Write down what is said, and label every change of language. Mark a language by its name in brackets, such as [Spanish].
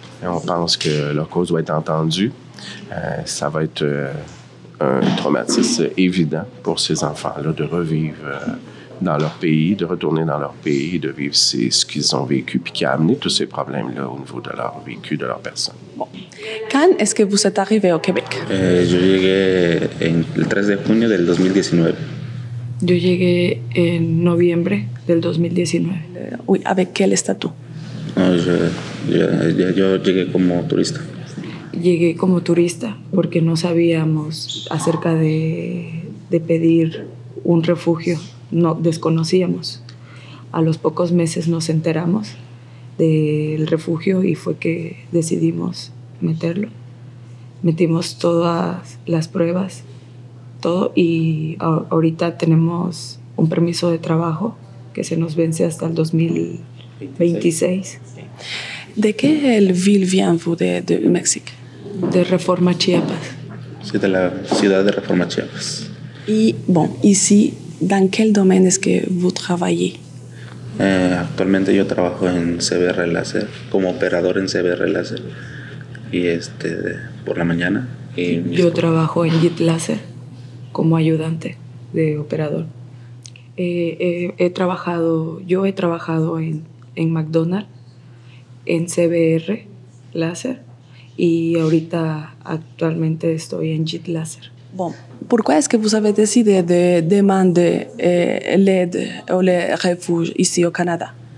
[French] Et on pense que leur cause doit être entendue. Ça va être un traumatisme évident pour ces enfants-là de revivre dans leur pays, de retourner dans leur pays, de vivre ce qu'ils ont vécu, puis qui a amené tous ces problèmes-là au niveau de leur vécu, de leur personne. Bon. Quand est-ce que vous êtes arrivé au Québec? [Spanish] Yo llegué el 3 de junio del 2019. Yo llegué en noviembre del 2019. [French] Oui, avec quel statut? [Spanish] No, yo llegué como turista. Llegué como turista porque no sabíamos acerca de pedir un refugio, no desconocíamos. A los pocos meses nos enteramos del refugio y fue que decidimos meterlo. Metimos todas las pruebas, todo, y ahorita tenemos un permiso de trabajo que se nos vence hasta el 2026. [French] De quelle ville viens-vous de Mexique? [Spanish] De Reforma, Chiapas. Sí, de la ciudad de Reforma, Chiapas. [French] Y bon, ici, ¿dans quel domaine est-ce que vous travaillez? [Spanish] Actualmente yo trabajo en CBR Láser, como operador en CBR Láser, y por la mañana. Y yo trabajo en JIT Láser como ayudante de operador. He trabajado en McDonald's, en CBR Láser, y ahorita actualmente estoy en JIT Láser. [French] Bon, pourquoi est-ce que vous avez décidé de demander l'aide ou le refuge ici au Canada?